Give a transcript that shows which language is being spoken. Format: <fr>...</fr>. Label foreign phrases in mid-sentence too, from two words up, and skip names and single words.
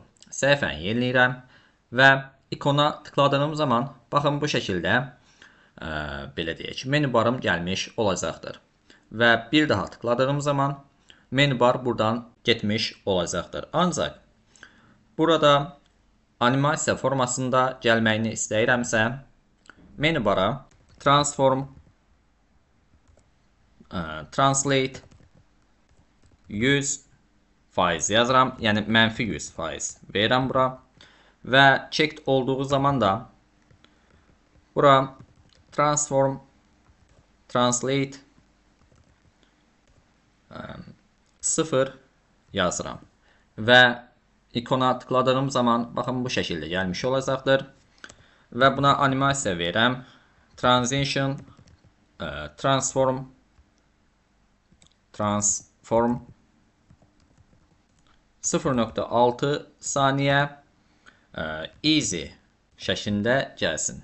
<az>Səhifəni yeniləyirəm və ikona tıkladığım zaman baxın bu şəkildə belə deyək,</az> <en>menu barım</en> <az>gəlmiş olacaqdır. Və bir daha tıkladığım zaman</az> <en>menu bar</en> <az>buradan getmiş olacaqdır. Ancaq burada animasiya formasında gəlməyini istəyirəmsə</az> <en>menu bara transform translate</en> <az>100% yazıram, yəni mənfi 100% verirəm bura və checked olduğu zaman da bura</az> <en>transform translate</en> <az>0 yazıram və ikona tıkladığım zaman baxın bu şəkildə gəlmiş olacaqdır və buna animasiya verirəm.</az> <en>Transition transform</en> <az>0.6 saniyə easy şəklində gəlsin.</az>